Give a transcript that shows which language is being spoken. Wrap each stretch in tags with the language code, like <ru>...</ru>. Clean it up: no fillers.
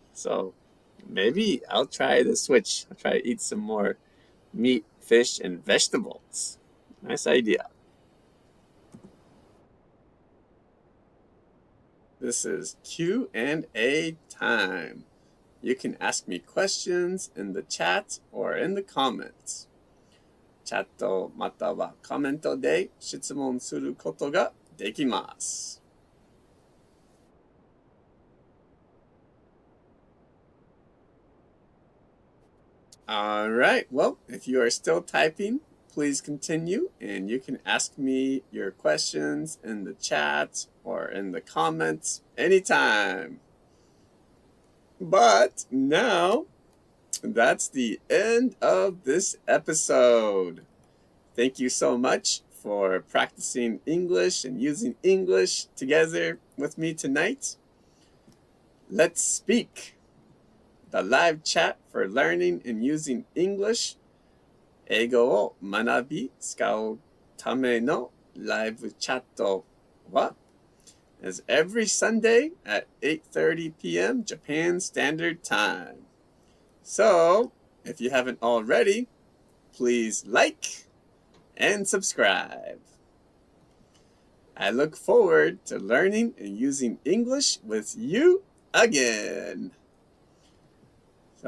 <en>So maybe I'll try the switch. I'll try to eat some more meat, fish, and vegetables. Nice idea. This is Q&A time. You can ask me questions in the chat or in the comments.</en> <ja>チャットまたはコメントで質問することができます。</ja> <en>All right, well, if you are still typing, please continue and you can ask me your questions in the chat or in the comments anytime. But now, that's the end of this episode. Thank you so much for practicing English and using English together with me tonight. Let's speak. The live chat for learning and using English.</en> <ja>英語を学び使うためのライブチャットは</ja> <en>is every Sunday at 8:30 p.m. Japan Standard Time. So, if you haven't already, please like and subscribe. I look forward to learning and using English with you again. So, till next time, have a great night.</en>